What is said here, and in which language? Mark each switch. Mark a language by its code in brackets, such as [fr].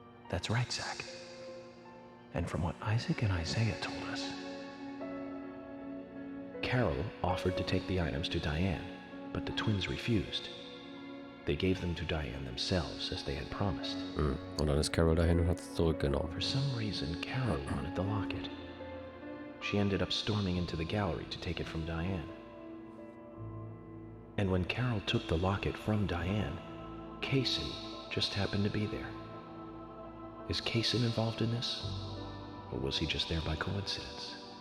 [en] That's right, Zach. And from what Isaac and Isaiah told us, Carol offered to take the items to Diane, but the twins refused. They gave them to Diane themselves, as they had promised. [de] Und dann ist Carol dahin und hat es zurückgenommen. [en] For some reason, Carol wanted the locket. She ended up storming into the gallery to take it from Diane. And when Carol took the locket from Diane, Kaysen just happened to be there. Is Kaysen involved in this? Or was he just there by coincidence?